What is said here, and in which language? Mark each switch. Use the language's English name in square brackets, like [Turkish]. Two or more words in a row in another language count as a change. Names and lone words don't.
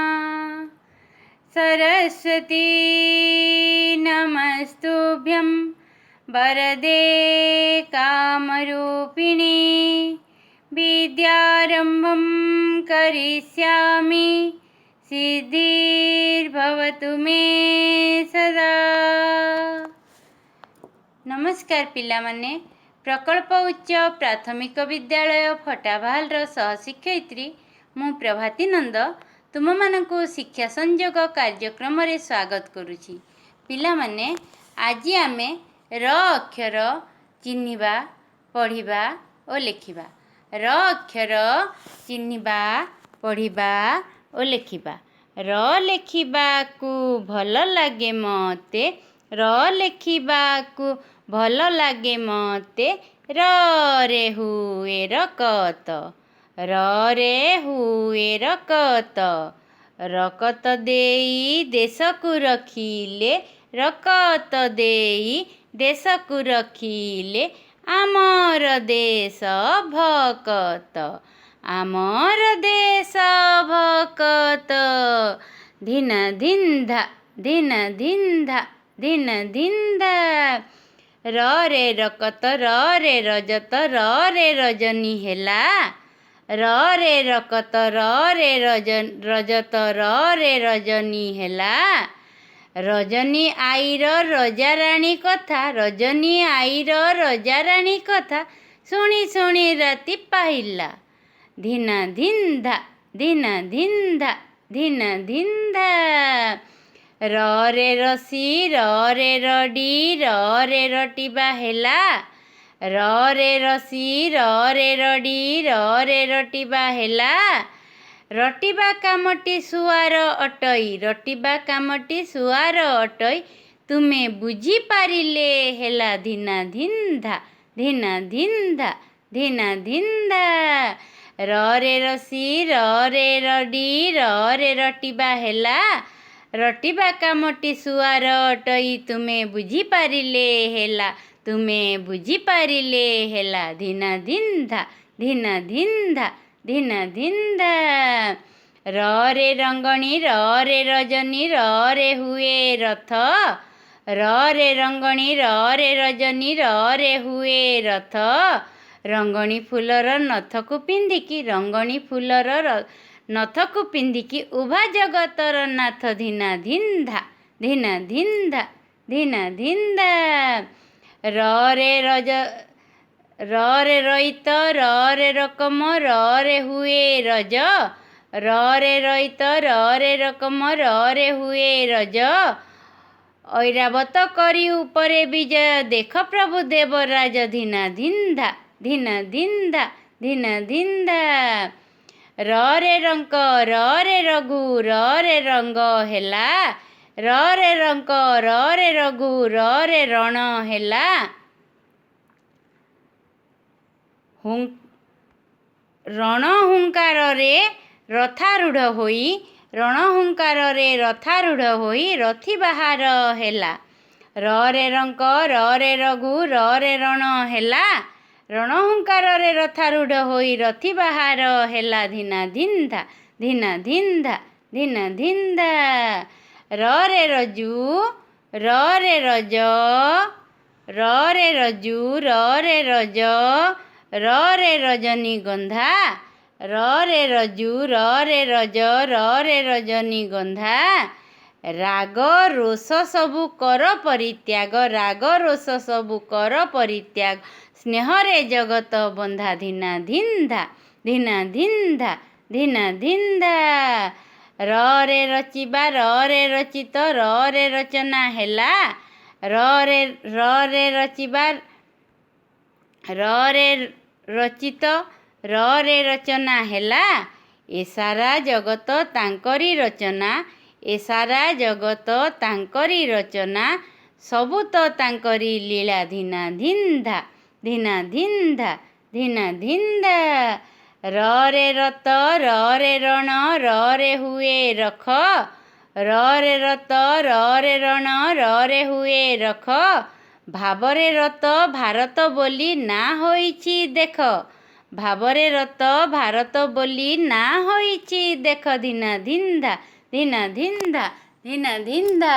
[Sanskrit] सरस्वती नमस्तुभ्यं वरदे कामरूपिणी विद्यारम्भं करिष्यामि सिद्धिर्भवतु मे सदा। [Odia] ନମସ୍କାର ପିଲାମାନେ, ପ୍ରକଳ୍ପ ଉଚ୍ଚ ପ୍ରାଥମିକ ବିଦ୍ୟାଳୟ ଫଟାଭାଲର ସହଶିକ୍ଷୟିତ୍ରୀ ମୁ ପ୍ରଭାତୀ ନନ୍ଦ ତୁମ ମାନକୁ ଶିକ୍ଷା ସଂଯୋଗ କାର୍ଯ୍ୟକ୍ରମ ରେ ସ୍ୱାଗତ କରୁଛି। ପିଲାମାନେ ଆଜି ଆମେ ର ଅକ୍ଷର ଚିହ୍ନିବା ପଢ଼ିବା ଓ ଲେଖିବା। ର ଅକ୍ଷର ଚିହ୍ନିବା ପଢ଼ିବା ଓ ଲେଖିବା। ର ଲେଖିବା କୁ ଭଲ ଲାଗେ ମତେ, ର ଲେଖିବା କୁ ଭଲ ଲାଗେ ମତେ। ର ରେ ହୁଏ ରକତ, ର ରେ ହୁଏ ରକତ। ରକତ ଦେଇ ଦେଶକୁ ରଖିଲେ, ରକତ ଦେଇ ଦେଶକୁ ରଖିଲେ ଆମର ଦେଶ ଭକତ, ଆମର ଦେଶ ଭକତ। धिन धिन्धा, धिन धिन्धा, धिन धिन्धा। ର ରେ ରକତ, ର ରେ ରଜତ, ର ରେ ରଜନୀ ହେଲା। ର ରେ ରକତ, ର ରେ ରଜତ, ର ରେ ରଜନୀ ହେଲା। ରଜନୀ ଆଇର ରଜାରାଣୀ କଥା, ରଜନୀ ଆଇର ରଜାରାଣୀ କଥା ଶୁଣି ଶୁଣି ରାତି ପାହିଲା। धिन धिन्धा, धिन धिन्धा, धिन धिन्धा। ର ରେ ରସି, ର ରେ ରଡ଼ି, ର ରେ ରଟିବା ହେଲା। ର ରେ ରସି, ର ରେ ରଡ଼ି, ର ରେ ରଟିବା ହେଲା। ରଟିବା କାମଟି ସୁଆର ଅଟଇ, ରଟିବା କାମଟି ସୁଆର ଅଟଇ ତୁମେ ବୁଝି ପାରିଲେ ହେଲା। धिन धिन्धा, धिन धिन्धा, धिन धिन्धा। ର ରେ ରସି, ର ରେ ରଡ଼ି, ର ରେ ରଟିବା ହେଲା। ରଟିବା କାମଟି ସୁଆର ଅଟଇ ତୁମେ ବୁଝି ପାରିଲେ ହେଲା, ତୁମେ ବୁଝି ପାରିଲେ ହେଲା। धिन धिन्धा, धिन धिन्धा, धिन धिन्धा। ର ରେ ରଙ୍ଗଣୀ, ର ରେ ରଜନୀ, ର ରେ ହୁଏ ରଥ। ର ରେ ରଙ୍ଗଣୀ, ର ରେ ରଜନୀ, ର ରେ ହୁଏ ରଥ। ରଙ୍ଗଣୀ ଫୁଲର ନଥକୁ ପିନ୍ଧିକି, ରଙ୍ଗଣୀ ଫୁଲର ନଥକୁ ପିନ୍ଧିକି ଉଭା ଜଗତର ନାଥ। धिन धिन्धा, धिन धिन्धा, धिन धिन्धा। ର ରେ ରଜ, ର ରେ ରଇତ, ର ରେ ରକମ, ର ରେ ହୁଏ ରଜ। ର ରେ ରଇତ, ର ରେ ରକମ, ର ରେ ହୁଏ ରଜ। ଐରାବତ କରୀ ଉପରେ ବିଜୟ ଦେଖ ପ୍ରଭୁ ଦେବରାଜ। धिन धिन्धा, धिन धिन्धा, धिन धिन्धा। ର ରେ ରଙ୍କ, ର ରେ ରଘୁ, ର ରେ ରଙ୍ଗ ହେଲା। ର ରେ ରଙ୍କ, ର ରେ ରଘୁ, ର ରେ ରଣ ହେଲା। ରଣ ହୁଙ୍କାର ରେ ରଥାରୂଢ଼ ହୋଇ, ରଣ ହୁଙ୍କାର ରେ ରଥାରୂଢ଼ ହୋଇ ରଥୀ ବାହାର ହେଲା। ର ରେ ରଙ୍କ, ର ରେ ରଘୁ, ର ରେ ରଣ ହେଲା। ରଣ ହୁଙ୍କାର ରେ ରଥାରୂଢ଼ ହୋଇ ରଥୀ ବାହାର ହେଲା। धिन धिन्धा, धिन धिन्धा, धिन धिन्धा। ର ରେ ରଜୁ, ର ରେ ରଜ, ର ରେ ରଜୁ, ର ରେ ରଜ, ର ରେ ରଜନୀ ଗନ୍ଧା। ର ରେ ରଜୁ, ର ରେ ରଜ, ର ରେ ରଜନୀ ଗନ୍ଧା। ରାଗ ରୋଷ ସବୁ କର ପରିତ୍ୟାଗ, ରାଗ ରୋଷ ସବୁ କର ପରିତ୍ୟାଗ ସ୍ନେହ ରେ ଜଗତ ବନ୍ଧା। धिन धिन्धा, धिन धिन्धा, धिन धिन्धा। ର ରେ ରଚିବା, ର ରେ ରଚିତ, ର ରେ ରଚନା ହେଲା। ର ରେ ରଚିବା, ର ରେ ରଚିତ, ର ରେ ରଚନା ହେଲା। ଏ ସାରା ଜଗତ ତାଙ୍କରି ରଚନା, ଏ ସାରା ଜଗତ ତାଙ୍କରି ରଚନା ସବୁ ତ ତାଙ୍କରି ଲୀଳା। धिन धिन्धा, धिन धिन्धा, धिन धिन्धा। ରେ ରତ ରେ ରଣ ରେ ହୁଏ ରଖ ରେ ରତ ରେ ରଣ ରେ ହୁଏ ରଖ ଭାବରେ ରତ ଭାରତ ବୋଲି ନାଁ ହୋଇଛି ଦେଖ ଭାବରେ ରତ ଭାରତ ବୋଲି ନାଁ ହୋଇଛି ଦେଖ ଧିନା ଧିନ୍ଧା ଧିନା ଧିନ୍ଧା ଧିନା ଧିନ୍ଧା।